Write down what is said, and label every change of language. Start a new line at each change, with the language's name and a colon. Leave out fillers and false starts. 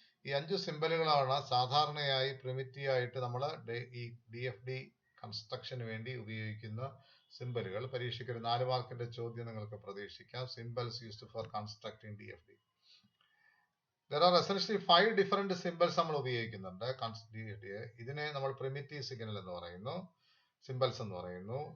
Malayalam: ഈ 5 സിംബലുകളാണ് സാധാരണയായി പ്രിമിറ്റീവ് ആയിട്ട് നമ്മൾ ഈ DFD കൺസ്ട്രക്ഷന് വേണ്ടി ഉപയോഗിക്കുന്ന സിംബലുകൾ. പരീക്ഷയ്ക്ക് ഒരു 4 മാർക്കിന്റെ ചോദ്യം നിങ്ങൾക്ക് പ്രതീക്ഷിക്കാം.
English: Symbols used for constructing DFD. There are essentially 5 different symbols
Malayalam: നമ്മൾ ഉപയോഗിക്കുന്നുണ്ട്
English: DFD.
Malayalam: ഇതിനെ നമ്മൾ പ്രിമിറ്റീവ് സിഗ്നൽ എന്ന് പറയുന്നു, സിംബൽസ് എന്ന് പറയുന്നു.